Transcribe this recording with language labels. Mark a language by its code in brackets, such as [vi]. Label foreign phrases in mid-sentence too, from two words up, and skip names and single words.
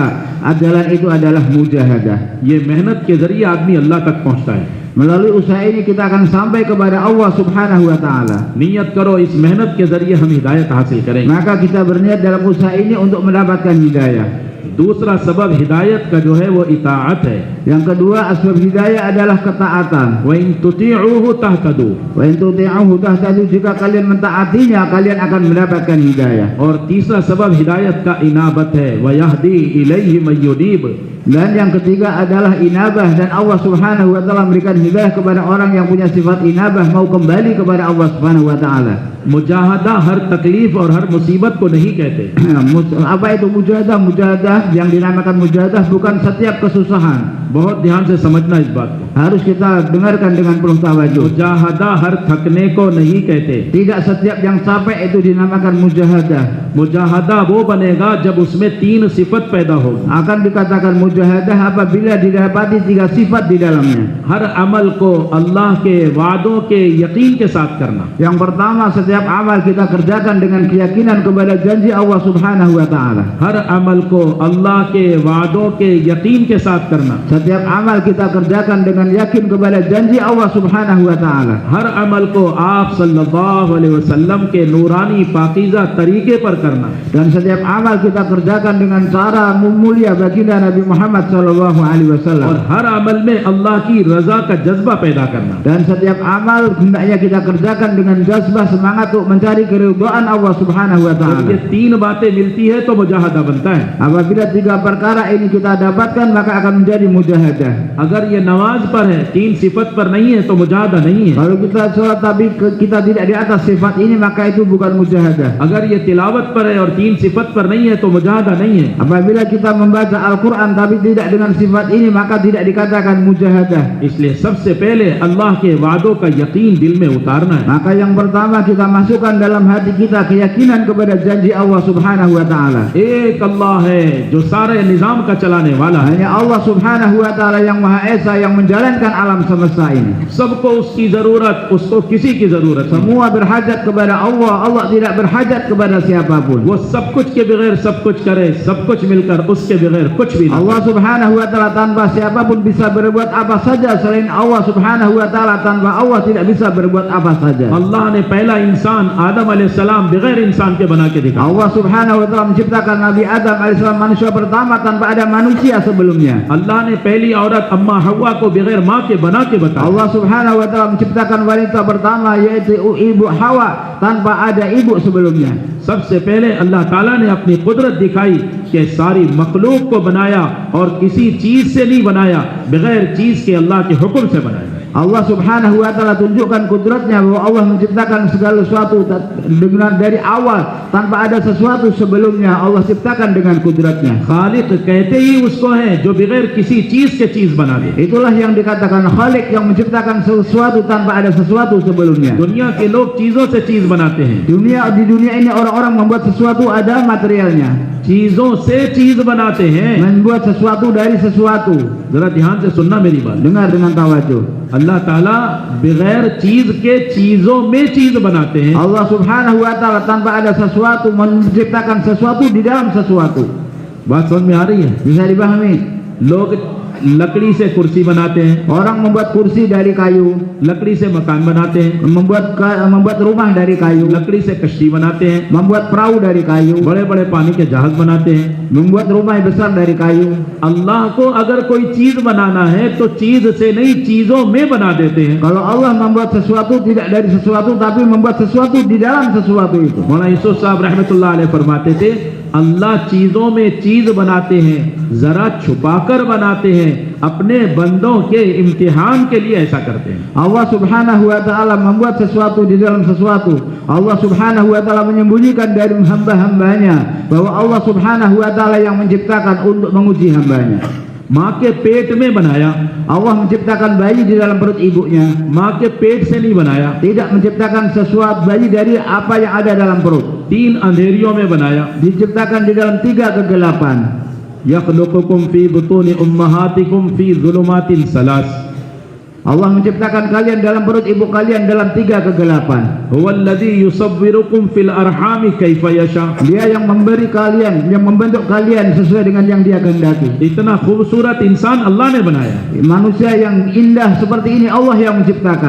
[id] Jalan itu adalah mujahadah. [hi] ये मेहनत के जरिए आदमी अल्लाह तक पहुंचता है। [id] Melalui usaha ini kita akan sampai kepada Allah [ar] سبحانه وتعالى. [hi] नियत करो इस मेहनत के जरिए हम हिदायत हासिल करेंगे। [id] Maka kita berniat dalam usaha ini untuk mendapatkan hidayah. [hi] दूसरा सबब हिदायत का जो है वो इताअत है। [id] Yang kedua asbab hidayah adalah ketaatan. [ar] وإن تطيعوه تهتدوا, وإن تطيعوه تهتدوا, [id] jika kalian mentaatinya kalian akan mendapatkan hidayah. [hi] और तीसरा सबब हिदायत का इनाबत है, [ar] ويهدي إليه من ينيب. [id] Dan yang ketiga adalah inabah, dan Allah [ar] سبحانه وتعالى [id] memberikan hidayah kepada orang yang punya sifat inabah, mau kembali kepada Allah [ar] سبحانه وتعالى. [hi] मुजाहदा हर तकलीफ और हर मुसीबत को नहीं कहते। [id] Apa itu mujahadah? Mujahadah yang dinamakan mujahadah bukan setiap kesusahan. [hi] बहुत ध्यान से समझना इस बात को। [id] Harus kita dengarkan dengan penuh tawajuh. [hi] मुजाहदा हर थकने को नहीं कहते। [id] Tidak setiap yang capek itu dinamakan mujahadah. [hi] मुजाहदा वो बनेगा जब उसमें 3 सिफत पैदा होगी। [id] Akan dikatakan mujahadah apabila didapati 3 sifat di dalamnya. [hi] हर अमल को अल्लाह के वादों के यकीन के साथ करना। [id] Yang pertama, setiap amal kita kerjakan dengan keyakinan kepada janji Allah [ar] سبحانه وتعالى. [hi] हर अमल को अल्लाह के वादों के यकीन के साथ करना। [id] Setiap amal kita kerjakan dengan yakin kepada janji Allah [ar] سبحانه وتعالى. [hi] हर अमल को आप [ar] صلى الله عليه وسلم [hi] के नूरानी पाकीज़ा तरीके पर करना। [id] Dan setiap amal kita kerjakan dengan cara mulia baginda Nabi Muhammad [ar] صلى الله عليه [hi] और [id] wasallam. [hi] हर अमल में अल्लाह की रजा का जज्बा पैदा करना। [id] Dan setiap amal hendaknya kita kerjakan dengan jazbah semangat untuk mencari keridhaan Allah [ar] سبحانه و [hi] जब [id] taala. [hi] ये तीन बातें मिलती है तो मुजाहदा बनता है। [id] Apabila tiga perkara ini kita dapatkan maka akan menjadi mujahadah. [hi] अगर ये नमाज पर है, तीन सिफत पर नहीं है तो मुजाहदा नहीं है। [id] Kalau kita sholat tapi kita tidak di atas sifat ini maka itu bukan mujahadah. [hi] अगर ये तिलावत पर है और तीन सिफत पर नहीं है तो मुजाहदा नहीं है। [id] Apabila kita membaca Al-Quran tapi tidak dengan sifat ini maka tidak dikatakan mujahadah. [hi] इसलिए सबसे पहले अल्लाह के वादों का यकीन दिल में उतारना है। [id] Maka yang pertama kita masukkan dalam hati kita keyakinan kepada janji Allah [ar] سبحانه وتعالى. [hi] एक अल्लाह है जो सारे निजाम का चलाने वाला है। [id] Hanya Allah [ar] سبحانه وتعالى [id] yang Maha Esa yang menjalankan alam semesta ini. [hi] सबको उसकी जरूरत, उसको किसी की जरूरत नहीं। [id] Semua berhajat kepada Allah, Allah tidak berhajat kepada siapapun. [hi] वो सब कुछ के बगैर सब कुछ करे, सब कुछ मिलकर उसके बगैर कुछ भी नहीं। [id] Allah [ar] سبحانه وتعالى [id] tanpa siapapun bisa berbuat apa saja, selain Allah [ar] سبحانه وتعالى [id] tanpa Allah tidak bisa berbuat apa saja. [hi] अल्लाह ने पहला इंसान आदम अलैहिस्सलाम बगैर इंसान के बना के दिखा। [id] Allah [ar] سبحانه وتعالى [id] menciptakan Nabi Adam alaihissalam manusia pertama tanpa ada manusia sebelumnya. [hi] अल्लाह ने पहली औरत अम्मा हव्वा को बगैर माँ के बना के बताया। [id] Allah [ar] سبحانه وتعالى [id] menciptakan wanita pertama yaitu ibu Hawa tanpa ada ibu sebelumnya. [hi] सबसे पहले अल्लाह ताला ने अपनी कुदरत दिखाई कि सारी मखलूक को बनाया और किसी चीज से नहीं बनाया, बगैर चीज के अल्लाह के हुक्म से बनाया। [id] Allah [ar] سبحانه وتعالى [id] tunjukkan kudratnya bahwa Allah menciptakan segala sesuatu dengan dari awal tanpa ada sesuatu sebelumnya. Allah ciptakan dengan kudratnya. [hi] खालिक कहते ही उसको है जो बगैर किसी चीज के चीज बना दे। [id] Itulah yang dikatakan Khalik yang menciptakan sesuatu tanpa ada sesuatu sebelumnya. [hi] दुनिया के लोग चीजों से चीज बनाते हैं। [id] Di dunia ini orang-orang membuat sesuatu ada materialnya. [hi] चीजों से चीज बनाते हैं। [id] Membuat sesuatu dari sesuatu. [hi] जरा ध्यान से सुनना मेरी बात। [id] Dengar dengan tawajuh. [hi] अल्लाह ताला बगैर चीज के चीजों में चीज बनाते हैं। [id] Allah [ar] سبحانه وتعالى [id] tanpa ada sesuatu menciptakan sesuatu di dalam sesuatu. [hi] बात समझ में आ रही है? [id] Bisa dipahami? [hi] लोग लकड़ी से कुर्सी बनाते हैं, [id] Orang membuat kursi dari kayu, [hi] लकड़ी से मकान बनाते हैं, [id] membuat rumah dari kayu, [hi] लकड़ी से कश्ती बनाते हैं, [id] membuat perahu dari kayu, [hi] बड़े बड़े पानी के जहाज बनाते हैं। [id] membuat rumah yang besar dari kayu. [hi] अल्लाह को अगर कोई चीज बनाना है तो चीज से नहीं चीजों में बना देते हैं। [id] Kalau Allah membuat sesuatu tidak dari sesuatu tapi membuat sesuatu di dalam sesuatu itu. [hi] मौलाना यूसुफ साहब [ar] رحمة الله عليه [hi] फरमाते थे अल्लाह चीजों में चीज बनाते हैं, जरा छुपाकर बनाते हैं, अपने बंदों के इम्तिहान के लिए ऐसा करते हैं। [id] Allah [ar] سبحانه وتعالى [id] membuat sesuatu di dalam sesuatu. Allah [ar] سبحانه وتعالى [id] menyembunyikan dari hamba-hambanya bahwa Allah [ar] سبحانه وتعالى [id] yang menciptakan untuk menguji hambanya. [hi] माँ के पेट में बनाया, [id] Allah menciptakan bayi di dalam perut ibunya. [hi] माँ के पेट से नहीं बनाया। [id] Tidak menciptakan sesuatu bayi dari apa yang ada dalam perut. [hi] 3 अंधेरियों में बनाया। [id] Diciptakan di dalam 3 kegelapan. [ar] يخلقكم في بطون أمهاتكم في ظلمات ثلاث. [id] Allah menciptakan kalian dalam perut ibu kalian dalam 3 kegelapan. [ar] هو الذي يصوركم في الأرحام كيف يشاء. [id] Dia yang memberi kalian, yang membentuk kalian sesuai dengan yang Dia kehendaki. [hi] इतना खूबसूरत इंसान अल्लाह ने बनाया। [id] Manusia yang indah seperti ini Allah yang menciptakan.